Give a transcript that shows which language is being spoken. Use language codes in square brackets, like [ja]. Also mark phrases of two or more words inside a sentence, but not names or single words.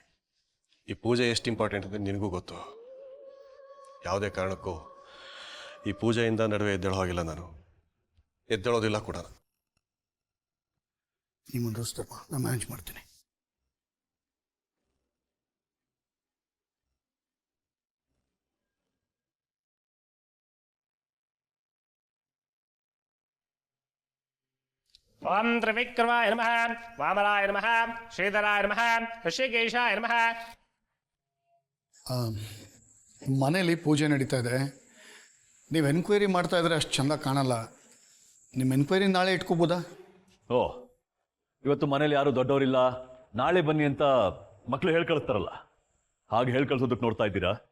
[kn] ಈ ಪೂಜೆ ಎಷ್ಟು ಇಂಪಾರ್ಟೆಂಟ್ ಅಂತ ನಿನಗೂ ಗೊತ್ತು. ಯಾವುದೇ ಕಾರಣಕ್ಕೂ ಈ ಪೂಜೆಯಿಂದ ನಡುವೆ ಎದ್ದೇಳೋ ಹೋಗಿಲ್ಲ, ನಾನು ಎದ್ದೇಳೋದಿಲ್ಲ ಕೂಡ. ನೀವು ಮುಂದುವರಿಸ್ತಾರಪ್ಪ, ನಾನು ಮ್ಯಾನೇಜ್ ಮಾಡ್ತೀನಿ. [sa] ओम त्रिविक्रमाय नमः, वामनाय नमः, श्रीधराय नमः, ऋषिकेशाय नमः. [kn] ಮನೇಲಿ ಪೂಜೆ ನಡೀತಾ ಇದೆ. ನೀವು ಎನ್ಕ್ವೈರಿ ಮಾಡ್ತಾ ಇದ್ರೆ ಅಷ್ಟು ಚೆಂದ ಕಾಣಲ್ಲ. ನಿಮ್ಮ ಎನ್ಕ್ವೈರಿ ನಾಳೆ ಇಟ್ಕೋಬೋದಾ? ಓ, ಇವತ್ತು ಮನೇಲಿ ಯಾರು ದೊಡ್ಡವರಿಲ್ಲ, ನಾಳೆ ಬನ್ನಿ ಅಂತ ಮಕ್ಕಳು ಹೇಳಿ ಕಳಿಸ್ತಾರಲ್ಲ, ಹಾಗೆ ಹೇಳಿ ಕಳ್ಸೋದಕ್ಕೆ ನೋಡ್ತಾ ಇದ್ದೀರಾ?